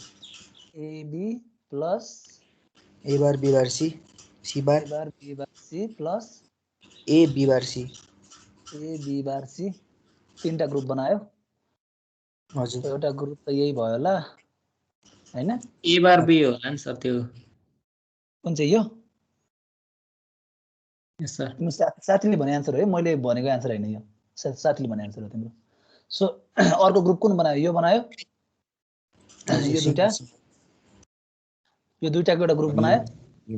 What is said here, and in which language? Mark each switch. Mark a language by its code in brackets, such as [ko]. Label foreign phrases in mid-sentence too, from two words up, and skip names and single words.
[en] A B plus A bar B bar C bar B bar C plus A B bar C [ne] तीनटा ग्रुप बनायो हजुर एउटा ग्रुप त यही भयो होला हैन [en] A bar B [ne] होला नि सर त्यो कुन चाहिँ यो [en] yes sir [ne] तिम्रो साथीले भने आन्सर हो है मैले भनेको आन्सर हैन यो साथीले भने आन्सर हो तिम्रो सो अर्को ग्रुप कुन बनायो यो बनायो यो दुईटाको एउटा ग्रुप बनायो